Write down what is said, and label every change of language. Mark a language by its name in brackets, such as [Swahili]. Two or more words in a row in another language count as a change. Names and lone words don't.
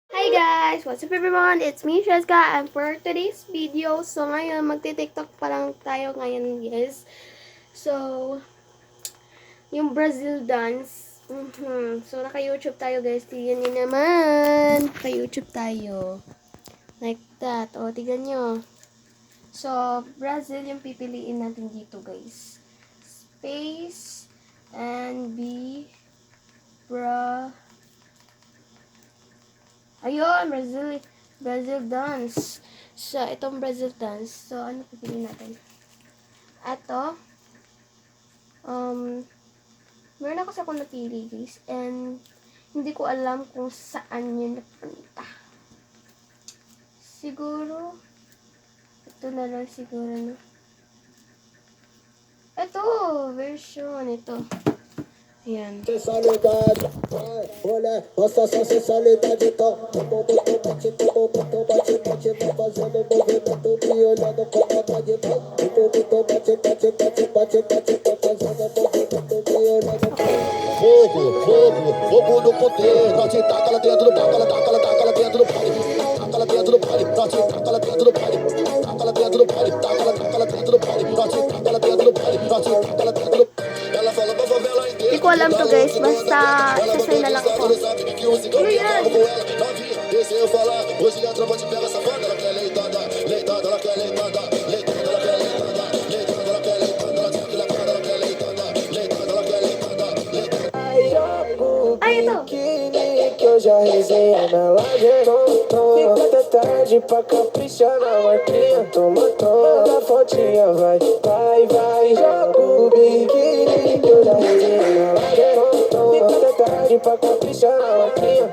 [English] Hi guys! What's up everyone? It's me, Sheska, and for today's video, so [Filipino] ngayon, magti-tiktok pa lang tayo ngayon, [English] guys. [Filipino] So, yung Brazil dance. So, naka-YouTube tayo, guys. Tignan nyo naman. Naka-YouTube tayo. [English] Like that. [Filipino] O, tignan nyo. So, Brazil yung pipiliin natin dito, guys. [English] Space and B Ayun, Brazil dance. [Filipino] So, itong Brazil dance. So, ano pipiliin natin? Ito. Meron ako sa akong napili, guys. And, hindi ko alam kung saan yun napunta. Siguro, ito na lang siguro, no? Ito, version, ito. Ayan. [Portuguese] Sensualidade, olha, nossa sensualidade, então, bate, fazendo movimento, me olhando com vontade, fazendo movimento, me olhando. Fogo no poder, bate, taca lá dentro, taca lá dentro do pau, taca lá dentro do pau, bate, taca lá dentro do pau, taca lá dentro do pau, taca lá dentro do pau, bate, taca lá dentro do pau, bate, taca lá dentro do pau. Ela fala pra favela inteira. [Filipino] Hindi ko alam to, guys. Basta, sasay na lang ako. Ano yan? [Portuguese] Deixa eu falar, hoje a tropa te pega safada, ela quer leitada, leitada, ela quer leitada, leitada, ela quer leitada, leitada, ela quer leitada, ela quer leitada, ela quer leitada, leitada, ela quer leitada, leitada. [Filipino] Ay, ito. [Portuguese] Que eu já resenhei na live, fica até tarde pra caprichar na marquinha. Toma, toma, fotinha, vai, joga o biquíni. Que eu já resenhei na live, fica até tarde pra caprichar na marquinha.